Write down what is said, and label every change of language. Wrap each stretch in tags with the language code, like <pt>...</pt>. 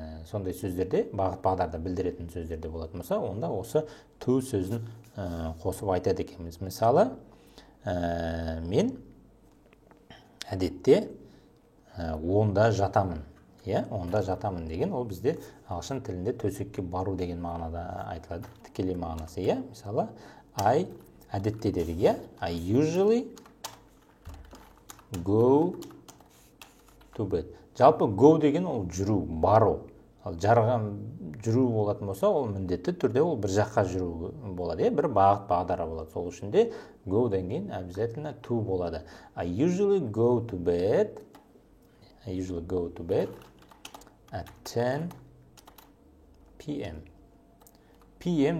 <kk>Сондай сөздерде, бағыт бағдарды білдіретін сөздерде болатын болса, онда осы to сөзін қосып айтады екенбіз. Мысалы, мен әдетте онда жатамын. Онда жатамын деген ол бізде ағылшын тілінде төсекке бару деген мағынада айтылады. Тікелей мағынасы, мысалы,</kk> <en>I</en> <kk>әдетте дедік,</kk> <en>I usually go to bed.</en> <kk>Жалпы go деген ол жүру, бару. Ал жарған жүру болатын болса, ол міндетті түрде ол бір жаққа жүру болады, бір бағыт бағдары болады. Сол үшін де go деген обязательно to болады.</kk> <en>I usually go to bed. I usually go to bed at 10 p.m. p.m.</en>